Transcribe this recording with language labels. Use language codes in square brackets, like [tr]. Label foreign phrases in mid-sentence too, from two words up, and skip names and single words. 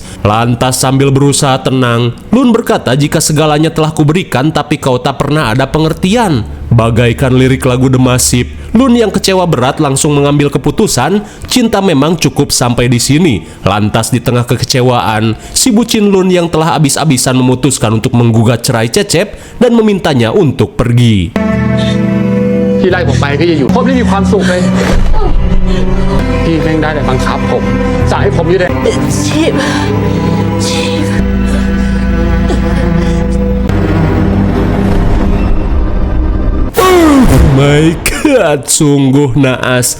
[id] Lantas sambil berusaha tenang, Lun berkata jika segalanya telah kuberikan tapi kau tak pernah ada pengertian. Bagaikan lirik lagu The Massive, Lun yang kecewa berat langsung mengambil keputusan, cinta memang cukup sampai di sini. Lantas di tengah kekecewaan, si bucin Lun yang telah abis-abisan memutuskan untuk menggugat cerai Cecep dan memintanya untuk pergi. [th] ที่ไล่ผมไปก็จะอยู่ผมไม่มีความสุขเลยพี่แม่งได้แต่บังคับผมสั่งให้ผมอยู่ใน [en] My God, [id] sungguh naas.